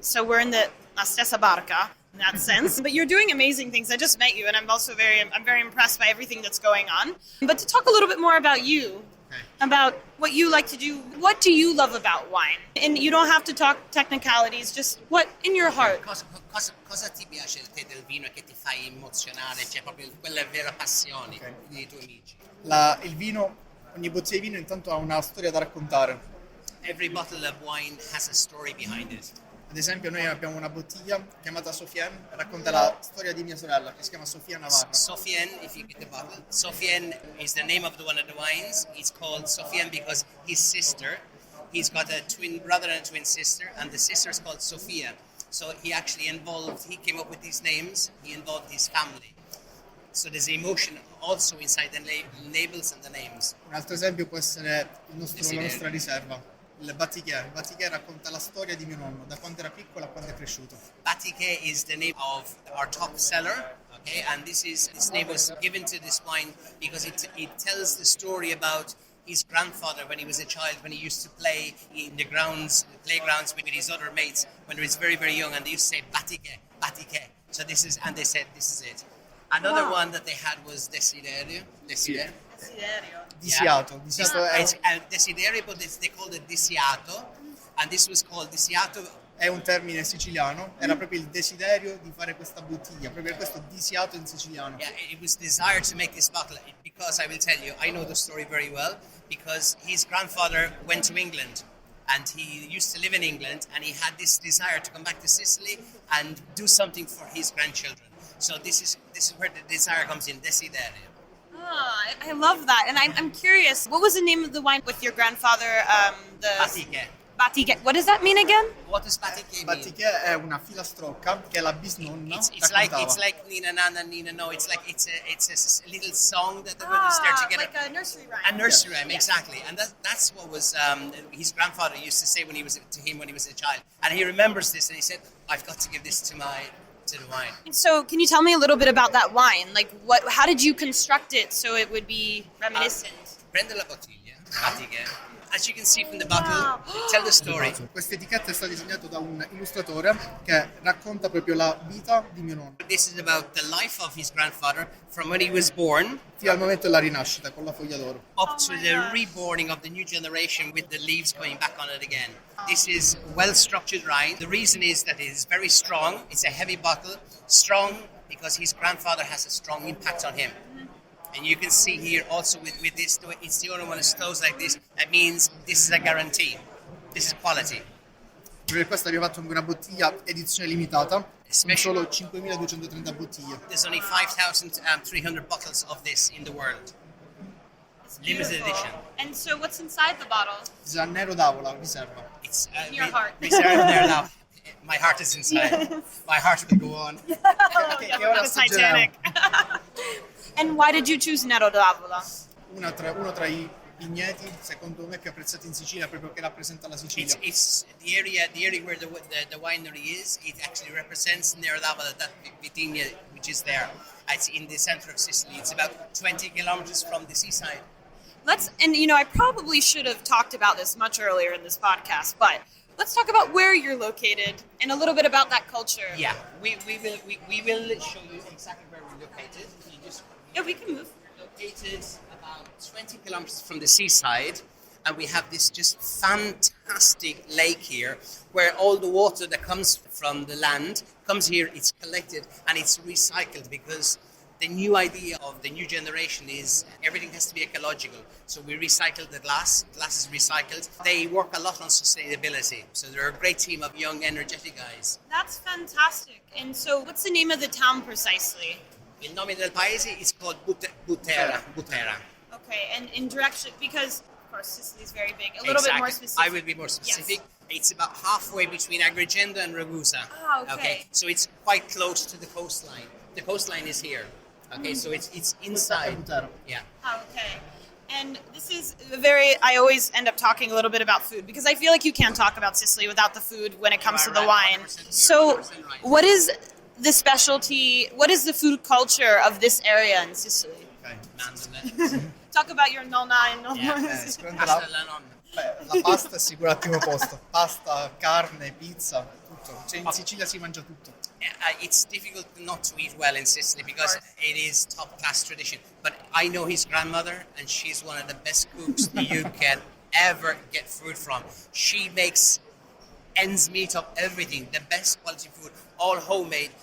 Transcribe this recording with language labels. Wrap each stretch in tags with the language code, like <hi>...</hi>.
<en>So we're in the</en> <it>la stessa barca</it> <en>in that sense. But you're doing amazing things. I just met you, and I'm very impressed by everything that's going on. But to talk a little bit more about you, about what you like to do, what do you love about wine? And you don't have to talk technicalities, just what in your heart.</en> <it>Cosa ti piace te del vino e che ti fa emozionare? Cioè proprio quella vera passione dei tuoi amici. Il vino, ogni bottiglia di vino intanto ha una storia da raccontare.</it> <en>Every bottle of wine has a story behind it.</en> <it>Ad esempio noi abbiamo una bottiglia chiamata Sofiane, racconta la storia di mia sorella, che si chiama Sofia Navarra.</it> <en>Sofiane, if you get the bottle, Sofiane is the name of one of the wines. It's called Sofiane because his sister, he's got a twin brother and a twin sister, and the sister is called Sofia. So he came up with these names, he involved his family. So there's emotion also inside the labels and the names.</en> <it>Un altro esempio può essere la nostra riserva. Il Batiquet racconta la storia di mio nonno, da quando era piccolo a quando è cresciuto.</it> <en>Batiquet is the name of our top seller, okay? And this name was given to this wine because it tells the story about his grandfather when he was a child, when he used to play in the playgrounds with his other mates when he was very, very young, and they used to say Batiquet, Batiquet. So and they said this is it. Another one that they had was Desiderio. Desiderio. Disiato. It's Desiderio, but they called it Disiato, and this was called Disiato.</en> <it>È un termine siciliano, era proprio il desiderio di fare questa bottiglia, proprio questo disiato in siciliano.</it> <en>Yeah, it was desired to make this bottle because I will tell you, I know the story very well because his grandfather went to England and he used to live in England and he had this desire to come back to Sicily and do something for his grandchildren. So this is where the desire comes in, Desiderio. I love that, and I'm curious. What was the name of the wine with your grandfather? Batiquet. Batiquet. What does that mean again? What does Batiquet mean?</en> <it>Batiquet è una filastrocca che è la bisnonna</it> <en>it's like Nina Nana Nina No. It's a little song that the brothers there together. Like a nursery rhyme. A nursery rhyme, exactly. And that's what was his grandfather used to say when he was a child. And he remembers this, and he said, "I've got to give this to the wine." So, can you tell me a little bit about that wine? Like, how did you construct it so it would be reminiscent?</en> <it>Prende la bottiglia, Batiquet.</it> <en>As you can see from the bottle, tell the story.</en> <it>Questa etichetta è stata disegnata da un illustratore che racconta proprio la vita di mio nonno.</it> <en>This is about the life of his grandfather from when he was born</en> <it>fino al momento della rinascita con la foglia d'oro.</it> <en>Up to the reborning of the new generation with the leaves going back on it again. This is well-structured wine. The reason is that it is very strong. It's a heavy bottle. Strong because his grandfather has a strong impact on him. And you can see here also with this, it's the only one that's closed like this. That means this is a guarantee. This is quality.</en> <it>Per questo abbiamo fatto una bottiglia edizione limitata, sono solo 5.230 bottiglie.</it> <en>There's only 5,300 bottles of this in the world. Limited edition. And so what's inside the bottle? It's a Nero d'Avola, riserva. It's in your heart. My heart is inside. My heart will go on. The Titanic. And why did you choose Nero d'Avola?</en> <it>Uno tra i vigneti, secondo me, più apprezzati in Sicilia, proprio che rappresenta la Sicilia.</it> <en>It's the area where the winery is. It actually represents Nero d'Avola, that vitigna which is there. It's in the center of Sicily. It's about 20 kilometers from the seaside. I probably should have talked about this much earlier in this podcast, but let's talk about where you're located and a little bit about that culture. Yeah, we will show you exactly where we're located. Yeah, we can move. We're located about 20 kilometers from the seaside, and we have this just fantastic lake here where all the water that comes from the land comes here, it's collected, and it's recycled because the new idea of the new generation is everything has to be ecological. So we recycle the glass is recycled. They work a lot on sustainability. So they're a great team of young, energetic guys. That's fantastic. And so what's the name of the town precisely?</en> <it>Il nome del paese</it> <en>is called Butera. Okay, and in direction, because of course, Sicily's very big. A little bit more specific. I will be more specific. Yes. It's about halfway between Agrigento and Ragusa. Ah, okay. So it's quite close to the coastline. The coastline is here. Okay, so it's inside. Yeah. Oh, okay. And this is I always end up talking a little bit about food because I feel like you can't talk about Sicily without the food when it comes to the wine. So what is the specialty, what is the food culture of this area in Sicily? Okay. Talk about your nonna and nonna.</en> <it>Pasta alla nonna. La pasta è sicuro al primo posto. Pasta, carne, pizza, tutto. Cioè, in Sicilia si mangia tutto.</it> <en>It's difficult not to eat well in Sicily because it is top-class tradition. But I know his grandmother, and she's one of the best cooks you can ever get food from. She makes ends meet of everything, the best quality food, all homemade.</en>